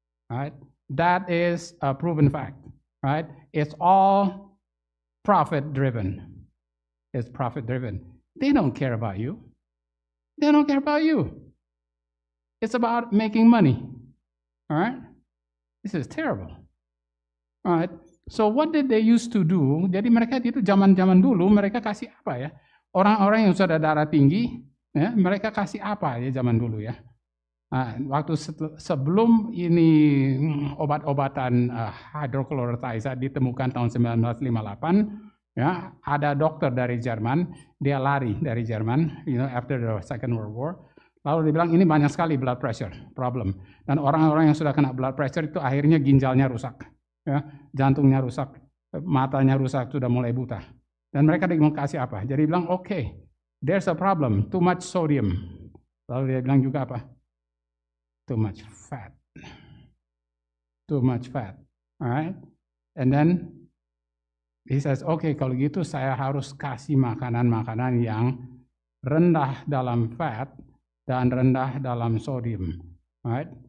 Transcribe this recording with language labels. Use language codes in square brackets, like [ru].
[en] Right? That is a proven fact. Right? It's all profit driven. It's profit driven. They don't care about you. They don't care about you. It's about making money. All right? This is terrible. All right. So what did they used to do? [id] Jadi mereka itu zaman-zaman dulu mereka kasih apa ya? Orang-orang yang sudah darah tinggi, ya, mereka kasih apa ya zaman dulu ya? Nah, waktu sebelum ini obat-obatan hydrochlorothiazide ditemukan tahun 1958, ya, ada dokter dari Jerman, dia lari dari Jerman, after the Second World War. Lalu dia bilang ini banyak sekali blood pressure problem. Dan orang-orang yang sudah kena blood pressure itu akhirnya ginjalnya rusak. Ya, jantungnya rusak, matanya rusak, sudah mulai buta. Dan mereka mau kasih apa? [en] Jadi bilang, there's a problem, too much sodium. [id] Lalu dia bilang juga apa? [en] Too much fat. Too much fat. Alright? [id] And then he says, kalau gitu saya harus kasih makanan-makanan yang rendah dalam fat dan rendah dalam sodium. Alright?